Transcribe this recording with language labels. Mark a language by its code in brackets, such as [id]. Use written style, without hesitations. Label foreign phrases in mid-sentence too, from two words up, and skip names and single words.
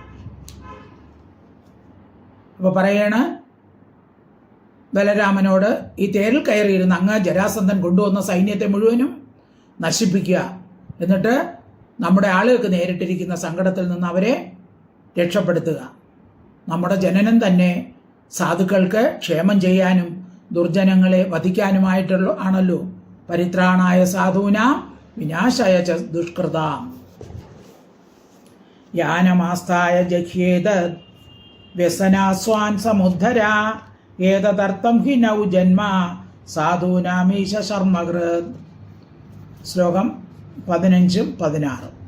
[ml] അപ്പോൾ പറയാണ് ബലരാമനോട്, ഈ തേരിൽ കയറിയിരുന്ന അങ്ങ് ജരാസന്ധൻ കൊണ്ടുവന്ന സൈന്യത്തെ മുഴുവനും നശിപ്പിക്കുക, എന്നിട്ട് നമ്മുടെ ആളുകൾക്ക് നേരിട്ടിരിക്കുന്ന സങ്കടത്തിൽ നിന്ന് അവരെ രക്ഷപ്പെടുത്തുക. നമ്മുടെ ജനനം തന്നെ സാധുക്കൾക്ക് ക്ഷേമം ചെയ്യാനും ദുർജനങ്ങളെ വധിക്കാനുമായിട്ടുള്ള ആണല്ലോ. [sa] പരിത്രാണായ സാധൂനാം വിനാശായ ച ദുഷ്കൃതാം. യാനമാസ്ഥായ ജഹ്യേതദ് വ്യസനാസ്വാൻ സമുദ്ധര ഏതദർത്ഥം ഹി നൗ ജന്മ സാധൂനാമീശ ശർമ്മകൃത്. [ml] ശ്ലോകം 15-16.